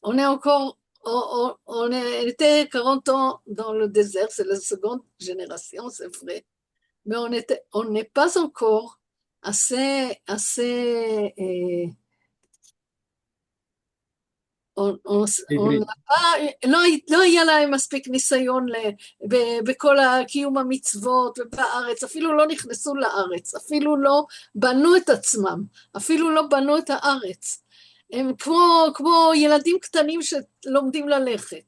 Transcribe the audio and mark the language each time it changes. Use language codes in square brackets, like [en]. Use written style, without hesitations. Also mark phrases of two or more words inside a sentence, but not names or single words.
[fr] On est encore, on était 40 ans dans le désert, c'est la seconde génération, c'est vrai. Mais on n'est pas encore assez on n'a pas, [he] לא היה להם מספיק ניסיון בכל קיום המצוות ובארץ, אפילו לא נכנסו לארץ, אפילו לא בנו את עצמם, אפילו לא בנו את הארץ. הם כמו ילדים קטנים שלומדים ללכת.